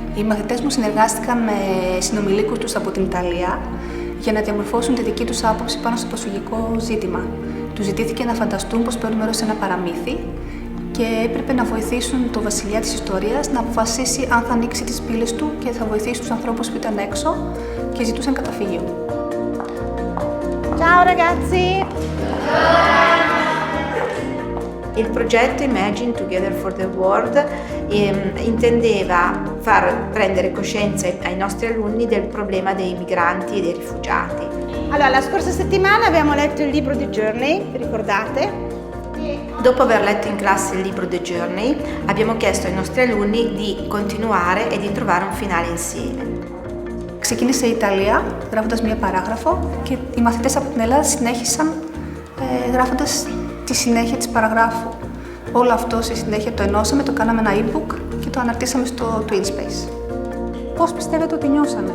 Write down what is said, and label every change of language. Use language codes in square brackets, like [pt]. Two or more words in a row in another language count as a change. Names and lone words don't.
[el] μαθητές μου συνεργάστηκαν με συνομιλίκους τους από την Ιταλία για να διαμορφώσουν τη δική τους άποψη πάνω στο προσφυγικό ζήτημα. Τους ζητήθηκε να φανταστούν πως παίρνουν μέρος σε ένα παραμύθι και έπρεπε να βοηθήσουν τον βασιλιά της ιστορίας να αποφασίσει αν θα ανοίξει τις πύλες του και θα βοηθήσει τους ανθρώπους που ήταν έξω και ζητούσαν καταφύγιο. [it] Ciao ragazzi! Il progetto Imagine Together for the World intendeva far prendere coscienza ai nostri alunni del problema dei migranti e dei rifugiati. Allora, la scorsa settimana abbiamo letto il libro di Journey, vi ricordate? Dopo aver letto in classe il libro The Journey, abbiamo chiesto ai nostri alunni di continuare e di trovare un finale insieme. [el] Ξεκίνησε η Ιταλία γράφοντας μία παράγραφο και οι μαθητές από την Ελλάδα συνέχισαν γράφοντας τη συνέχεια της παραγράφου. Όλο αυτό στη συνέχεια το ενώσαμε, το κάναμε ένα e-book και το αναρτήσαμε στο TwinSpace. Πώς πιστεύετε ότι νιώσανε?